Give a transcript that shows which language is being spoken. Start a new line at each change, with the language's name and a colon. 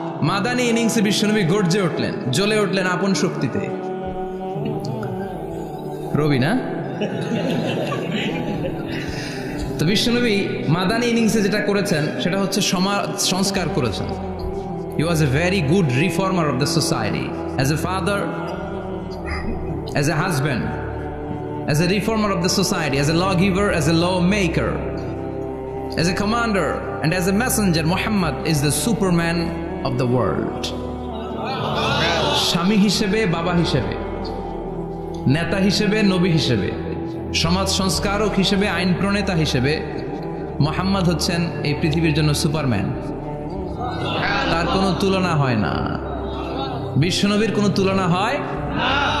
Bangla: মাদানী ইনিংসে বিশ্বনবী গর্জে উঠলেন, জ্বলে উঠলেন আপন শক্তিতে। রবি না? তো বিশ্বনবী মাদানী ইনিংসে যেটা করেছেন সেটা হচ্ছে সমাজ সংস্কার করেছেন।
English: He was a very good reformer of the society. As a father, as a husband, as a reformer of the society, as a lawgiver, as a lawmaker, as a commander, and as a messenger, Muhammad is the Superman of the world.
Bangla: স্বামী হিসেবে, বাবা হিসেবে, নেতা হিসেবে, নবী হিসেবে, সমাজ সংস্কারক হিসেবে, আইন প্রণেতা হিসেবে মুহাম্মদ হচ্ছেন এই পৃথিবীর জন্য সুপারম্যান। তার কোনো তুলনা হয় না, বিশ্বনবীর কোনো তুলনা হয় না।